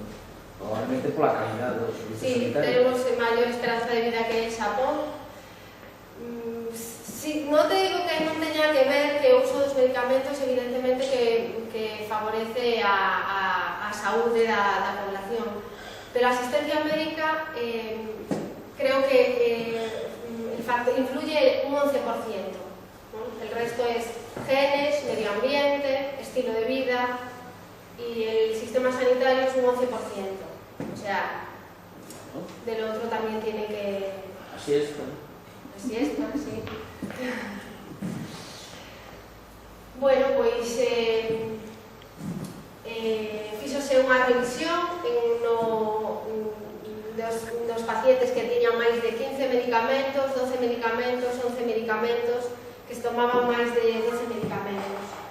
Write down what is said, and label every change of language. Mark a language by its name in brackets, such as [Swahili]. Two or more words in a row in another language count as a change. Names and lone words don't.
[Galician] Probablemente pola calidad dos servicios sanitarios. Tenemos maior esperanza de vida que en Xapón. Non te digo que non teña que ver que o uso dos medicamentos evidentemente que favorece a saúde da población, pero a asistencia médica creo que influye un 11%, ¿no? [Spanish] El resto es genes, medio ambiente, estilo de vida, y el sistema sanitario es un 11%. O sea, del otro también tiene que... Así es, ¿no? Así es, sí. [Galician] Bueno, pois fíxose unha revisión dos pacientes que tiñan máis de 15 medicamentos, 12 medicamentos, 11 medicamentos, que se tomaban máis de 12 medicamentos.